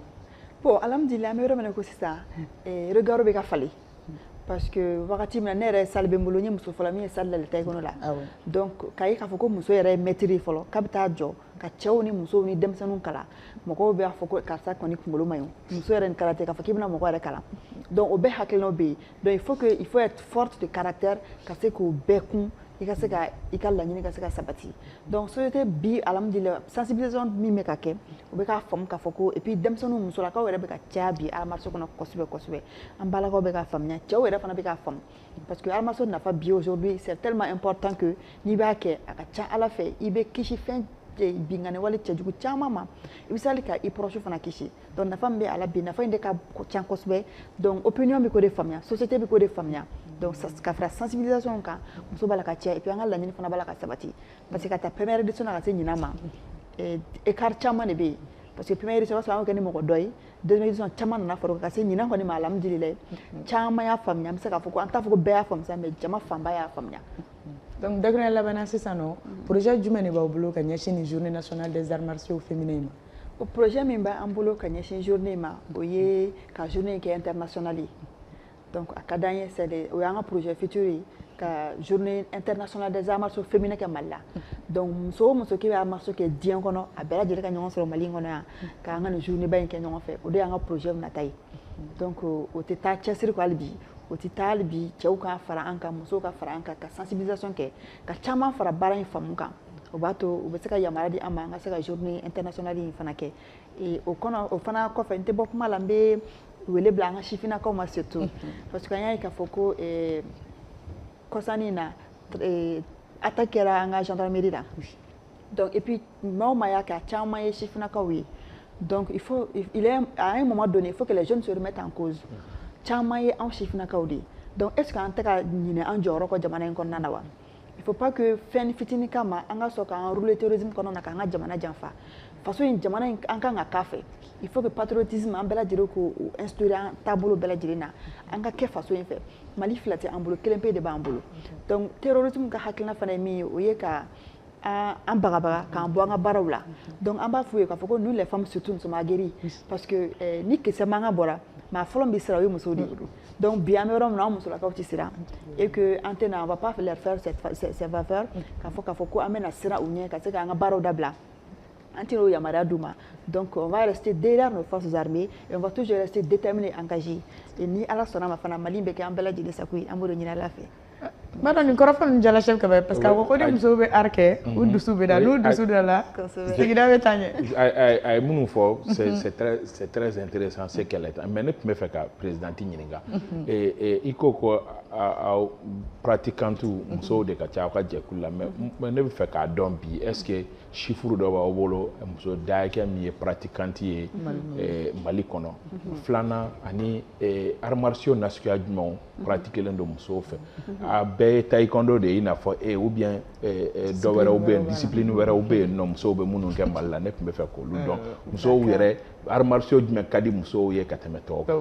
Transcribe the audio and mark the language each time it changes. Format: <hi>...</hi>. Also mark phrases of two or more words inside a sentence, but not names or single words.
<bm>Bon alhamdulillah an bɛ yɔrɔ min na ko sisan regard bɛ ka falen</bm> <fr>parce que</fr> <bm>wagati min na ne yɛrɛ salle bɛ n bolo n ye muso fɔlɔ min ye salle dayɛlɛ taekwondo la donc k'a ye k'a fɔ ko muso yɛrɛ ye maître ye fɔlɔ k'a bɛ taa jɔ ka cɛw ni musow ni denmisɛnninw kalan mɔgɔw b'a fɔ ko karisa kɔni kunkolo man ɲi muso yɛrɛ ni kalan tɛ k'a fɔ k'i bɛna mɔgɔ yɛrɛ kalan donc o bɛɛ hakilinaw bɛ yen donc</bm> <fr>il faut être forte de caractère</fr> <bm>ka se k'o bɛɛ kun i ka se ka i ka laɲini ka se ka sabati donc société bi alhamdulillah sensibilisation min bɛ ka kɛ o bɛ k'a faamu k'a fɔ ko</bm> <fr>et puis</fr> <bm>denmisɛnninw musolakaw yɛrɛ bɛ ka caya bi</bm> <fr>arts martiaux</fr> <bm>kɔnɔ kosɛbɛ kosɛbɛ an balakaw bɛ k'a faamuya cɛw yɛrɛ fana bɛ k'a faamu</bm> <fr>parce que arts martiaux</fr> <bm>nafa bi</bm> <fr>aujourd'hui c'est tellement important que</fr> <bm>n'i b'a kɛ a ka ca ala fɛ i bɛ kisi fɛn bingani wale cɛjugu caman ma i bɛ se hali ka i proche fana kisi donc nafa min bɛ a la bi nafa in de ka ca kosɛbɛ donc opinion bɛ k'o de faamuya société bɛ k'o de faamuya donc ka fara sensibilisation kan muso b'a la ka caya</bm> <fr>et puis</fr> <bm>an ka laɲini fana b'a la ka sabati</bm> <fr>parce que</fr> <bm>ka taa</bm> <fr>première édition</fr> <bm>na ka se ɲinan ma écart caman de bɛ yen</bm> <fr>parce que première édition</fr> <bm>b'a sɔrɔ an bɛ kɛ ni mɔgɔ dɔ ye</bm> <fr>deuxième édition</fr> <bm>caman nana fara ka se ɲinan kɔni ma alhamdulillah caman y'a faamuya an bɛ se k'a fɔ ko an t'a fɔ ko bɛɛ y'a faamu mais jama fanba y'a faamuya. donc dakuruɲɛ labanna sisan nɔ projet jumɛn de b'aw bolo ka ɲɛsin ni</bm> <fr>journée nationale des arts martiaux féminins</fr> <bm>ma. o projet min b'an bolo ka ɲɛsin journée ma o ye ka journée kɛ internationale ye donc a ka d'an ye o y'an ka</bm> <fr>projet futur</fr> <bm>ye ka</bm> <fr>journée internationale des arts martiaux féminins</fr> <bm>kɛ Mali la donc muso o muso k'i bɛ</bm> <fr>arts martiaux</fr> <bm>kɛ diɲɛ kɔnɔ a bɛɛ lajɛlen ka ɲɔgɔn sɔrɔ Mali in kɔnɔ yan k'an ka nin journée ba in kɛ ɲɔgɔn fɛ o de y'an ka projet nata ye donc o tɛ taa cɛsiri kɔ hali bi o tɛ taa hali bi cɛw ka fara an kan musow ka fara an kan ka sensibilisation kɛ ka caman fara baara in faamu kan o b'a to u bɛ se ka yamaruya di an ma an ka se ka</bm> <fr>journée internationale</fr> <bm>in fana kɛ o fana kɔfɛ n tɛ bɔ kuma la n bɛ wele bila an ka sifinnakaw ma surtout parce que an y'a ye k'a fɔ ko kɔsani na attaque kɛra an ka gendarmerie la donc</bm> <fr>et puis</fr> <bm>maa o maa y'a kɛ a caman ye sifinnakaw ye donc</bm> <fr>à un moment donné il faut que les jeunes se remettent en cause</fr> <bm>caman ye anw sifinnakaw de ye donc</bm> <fr>est ce que</fr> <bm>an tɛ ka ɲinɛ an jɔyɔrɔ kɔ jamana in kɔnɔna na wa</bm> <fr>il faut pas</fr> <bm>que fɛn fitinin kama an ka sɔn k'an rouler terrorisme kɔnɔ na k'an ka jamana janfa faso in jamana in an kan ka k'a fɛ</bm> <fr>il faut que patriotisme</fr> <bm>an bɛɛ lajɛlen k'o instaurer an taabolo bɛɛ lajɛlen na an ka kɛ faso in fɛ Mali fila tɛ an bolo kelen pe de b'an bolo donc terrorisme ka hakilina fana ye min ye o ye ka an bagabaga k'an bɔ an ka baaraw la donc an b'a f'u ye k'a fɔ ko</bm> <fr>nous les femmes surtout nous sommes aguerries parce que</fr> <bm>ni kisɛ mankan bɔra maa fɔlɔ min bɛ siran o ye musow de ye donc bi an bɛ yɔrɔ min na an musolakaw tɛ siran</bm> <fr>et que</fr> <bm>an tɛna</bm> <fr>on va pas leur faire cette faveur</fr> <bm>k'a fɔ ko an bɛna siran u ɲɛ ka se k'an ka baaraw dabila an tɛna o yamaruya d'u ma donc</bm> <fr>on va rester derrière nos forces armées et on va toujours rester déterminés engagés et</fr> <bm>ni ala sɔnna ma fana Mali bɛ kɛ an bɛɛ lajɛlen sago ye an b'o de ɲini ala fɛ. N b'a dɔn nin kɔrɔfɔ nin jala chef ka bɛ parce que a ko ko ni musow bɛ art kɛ u dusu bɛ da n'u dusu da la sigida bɛ taa ɲɛ. a ye minnu fɔ</bm> <fr>c'est très intéressant ce qu'elle est mais</fr> <bm>ne tun bɛ fɛ ka présidente ɲininka i ko ko aw pratiquantes musow de ka ca aw ka jɛkulu la mais ne bɛ fɛ k'a dɔn bi</bm> <fr>est ce que chiffre</fr> <bm>dɔ b'aw bolo muso dayɛkɛ min ye pratiquante ye Mali kɔnɔ filanan ani</bm> <fr>arts martiaux</fr> <bm>nasuguya jumɛnw pratiquelen don musow fɛ a bɛɛ ye taekwondo de ye i n'a fɔ</bm> <fr>ou bien</fr> <bm>dɔ wɛrɛw bɛ yen discipline wɛrɛw bɛ yen nɔ musow bɛ minnu kɛ Mali la ne tun bɛ fɛ k'olu dɔn musow yɛrɛ</bm> <fr>arts martiaux</fr> <bm>jumɛn ka di musow ye ka tɛmɛ tɔw kan.</bm>